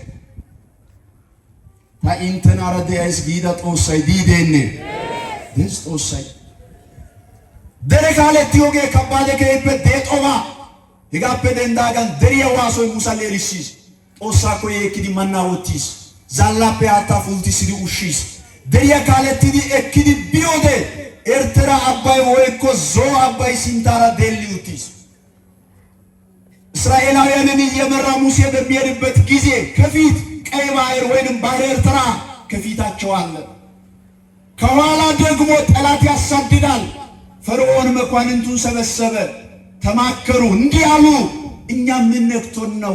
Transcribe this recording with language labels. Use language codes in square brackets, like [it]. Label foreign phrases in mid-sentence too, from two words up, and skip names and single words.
[wal] ታኢንተና ረዳይስ ጊዳ ጦሳይ ዲዴኔ ደስ ጦሳይ ደረካለ ቲዮጌ ከባደ ከይበ ዴጦባ ይጋበ ደንዳጋን ደሪያ ዋሶይ ሙሳ ሌሊሲስ ጦሳ ኮይ የኪዲ ማናወቲስ ዛላፔ አታ ፉልቲስ ዲ ኡሺስ ደሪያ ካለቲዲ ኤኪዲ ቢዮደ ኤርትራ አባይ ወይኮ ዞ አባይ ሲንታራ ዴሊዩቲስ [am] እስራኤላውያንን እየመራ ሙሴ በሚሄድበት ጊዜ ከፊት ቀይ ባህር ወይንም ባህር ኤርትራ ከፊታቸው አለ። ከኋላ ደግሞ ጠላት ያሳድዳል። ፈርዖን መኳንንቱን ሰበሰበ፣ ተማከሩ፣ እንዲህ አሉ፣ እኛ ምን ነክቶን ነው?